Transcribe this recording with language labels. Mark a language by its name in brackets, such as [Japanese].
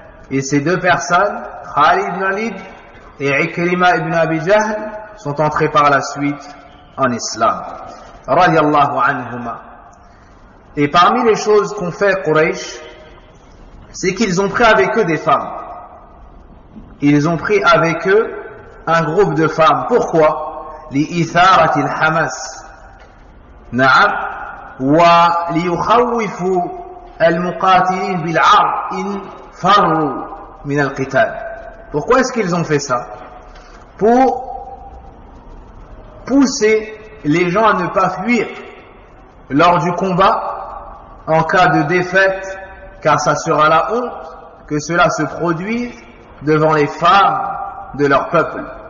[French] Et ces deux personnes, Khalid ibn Walid et Ikrima ibn Abi Jahl, sont entrés par la suite en islam. Radiallahu anhuma. Et parmi les choses qu'ont fait Quraysh, c'est qu'ils ont pris avec eux des femmes. Ils ont pris avec eux un groupe de femmes. Pourquoi? [Arabic] لإثارة الحماس نعم وليخوفوا المقاتلين بالعار إن فروا من القتال. [French] Pourquoi est-ce qu'ils ont fait ça? Pour pousser les gens à ne pas fuir lors du combat en cas de défaite, car ça sera la honte que cela se produise devant les femmes de leur peuple.